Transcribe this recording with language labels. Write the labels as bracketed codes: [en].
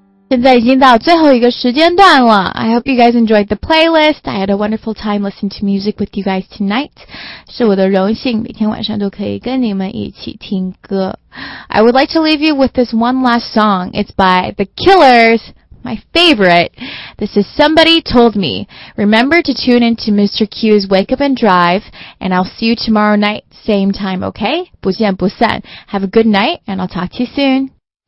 [zh] 现在已经到最后一个时间段了。 [en] I hope you guys enjoyed the playlist. I had a wonderful time listening to music with you guys tonight. [zh] 是我的荣幸，每天晚上都可以跟你们一起听歌。 [en] I would like to leave you with this one last song. It's by The Killers. My favorite. This is Somebody Told Me. Remember to tune in to Mr. Q's Wake Up and Drive, and I'll see you tomorrow night, same time, okay? [zh] 不见不散. [en] Have a good night, and I'll talk to you soon.